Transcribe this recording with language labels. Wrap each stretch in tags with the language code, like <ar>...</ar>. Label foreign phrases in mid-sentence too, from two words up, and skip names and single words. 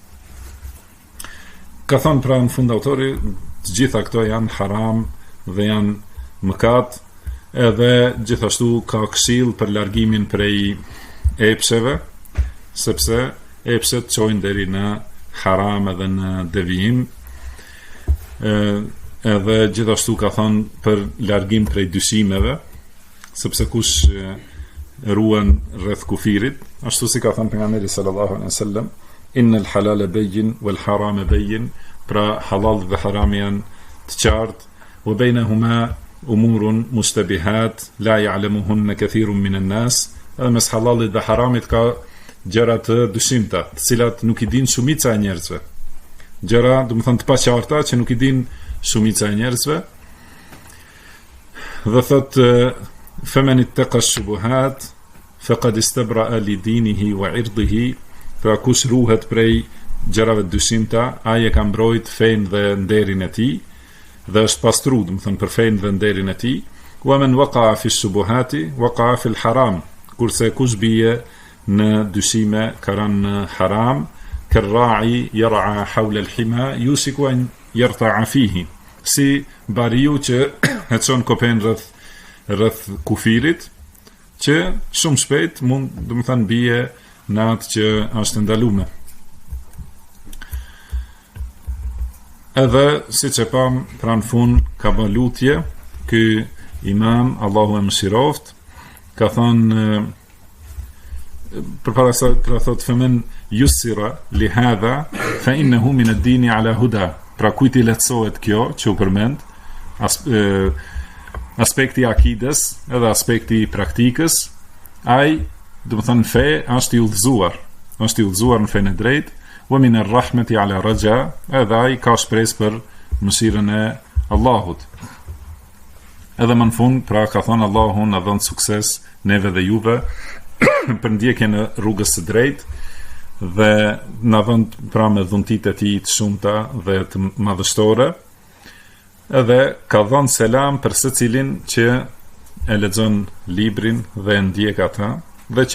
<sq>Ka thonë pra në fund autori, të gjitha këto janë haram dhe janë mëkat, edhe gjithashtu ka këshill për largimin prej epsheve, sepse epshet çojnë deri në haram edhe në devijim. Edhe gjithashtu ka thonë për largim prej dyshimeve, sepse kush ruan rreth kufirit, ashtu si ka thonë pejgamberi</sq> <ar>صلى الله عليه وسلم, إن الحلال بين والحرام بين,</ar> <sq>pra halal dhe haram janë të qartë,</sq> <ar>وبينهما أمور مشتبهات لا يعلمهن كثير من الناس,</ar> <sq>edhe mes halalit dhe haramit ka gjëra të dyshimta, të cilat nuk i din shumica e njerëzve. Gjëra, do të thonë të paqarta që nuk i din shumica e njerëzve. Dhe thotë</sq> <ar>فمن اتقى الشبهات فقد استبرأ لدينه وعرضه,</ar> <sq>pra kush ruhet prej gjërave të dyshimta, ai e ka mbrojt fenë dhe nderin e tij, dhe është pastru, do të thonë për fenë dhe nderin e tij.</sq> <ar>ومن وقع في الشبهات وقع في الحرام,</ar> <sq>kurse kush bie në dyshime ka rënë në haram,</sq> <ar>كالراعي يرعى حول الحمى يوشك أن يرتع فيه,</ar> <sq>si bariu që e çon kopen rreth kufirit, që shumë shpejt mund, do të thënë, bie në atë që është ndaluar. Edhe siç e pam pra në fund ka bë lutje ky imam, Allahu e mëshiroft, ka thonë përpara se pra thot</sq> <ar>فمن يسر لهذا فإنه من الدين على هدى,</ar> <sq>pra kujt i lehtësohet kjo që u përmend, aspekti akides edhe aspekti praktikës, ai do të thonë fe është i udhëzuar në fenë e drejtë,</sq> <ar>ومن الرحمة على رجاء,</ar> <sq>edhe ai ka shpresë për mëshirën e Allahut. Edhe më në fund pra ka thonë Allahu na dhon sukses neve dhe juve për ndjekjen e rrugës së drejtë, dhe na vën pra me dhuntitë e tij të shumta dhe të madhështore, edhe ka dhënë selam për secilin që e lexon librin dhe e ndjek ata, dhe që</sq>